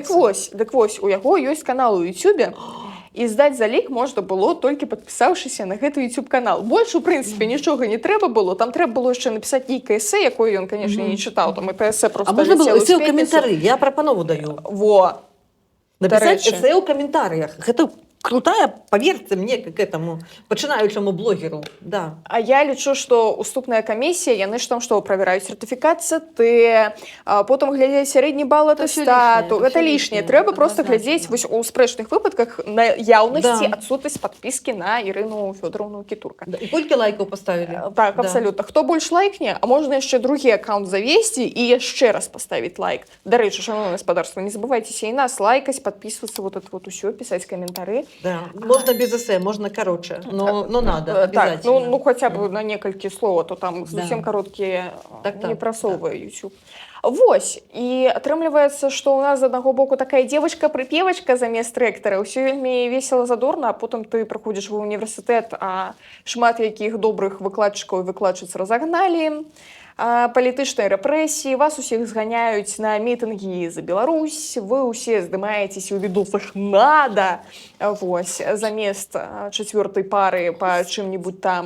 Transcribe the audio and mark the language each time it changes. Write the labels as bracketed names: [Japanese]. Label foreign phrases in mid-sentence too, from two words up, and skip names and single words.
[Belarusian] Дык вось, у яго ёсць канал у Ютубе, і здаць залік можна было толькі падпісаўшыся на гэты YouTube-канал. Больш, у прынцыпе, нічога не трэба было. Там трэба было яшчэ напісаць нейкае эсэ, якое ён, канешне, не чытаў. [Russian] Там это эсэ просто [Belarusian] А можна было ляцела ў эсэ ў спедніцу. каментары? Я прапанову даю. Во. Напісаць Дарэчы. эсэ ў каментарыях. Гэта крутая, [Russian] поверьте мне, к этому [Belarusian] пачынаючаму блогеру. Да. А я лічу, што уступная камісія, яны ж там што, правяраюць сертыфікат ЦТ, потым глядзяць сярэдні бал атэстату. Гэта лішняе. Трэба проста глядзець вось у спрэчных выпадках на яўнасці, адсутнасць падпіскі на Ірыну Фёдоровну Кітурка. Да. І колькі лайкаў паставілі? Так, абсалютна. Хто больш лайкне, а можна яшчэ другі аккаунт завесці і яшчэ раз паставіць лайк. Дарэчы, шановнае гаспадарства, не забывайцеся і нас лайкаць, [Russian] подписываться, вот это вот усё, писать комментарии. Да. Можно без эссе, можно короче, но надо [Belarusian] Так, [Russian] обязательно. ну хотя бы [Belarusian] на некалькі слоў, а то там зусім кароткія не прасоўвае YouTube. Вось, і атрымліваецца, што ў нас з аднаго боку такая девочка-прыпевачка замест рэктара, ўсё вельмі весела задорна, а потым ты прыходзіш ва універсітэт, а шмат якіх добрых выкладчыкаў і выкладчыц разагналі, палітычнай рэпрэсіі, вас усіх зганяюць на мітынгі за Беларусь, вы ўсе здымаецеся ў відосах «надо», вось, замест чацвёртай пары па чым-небудзь там.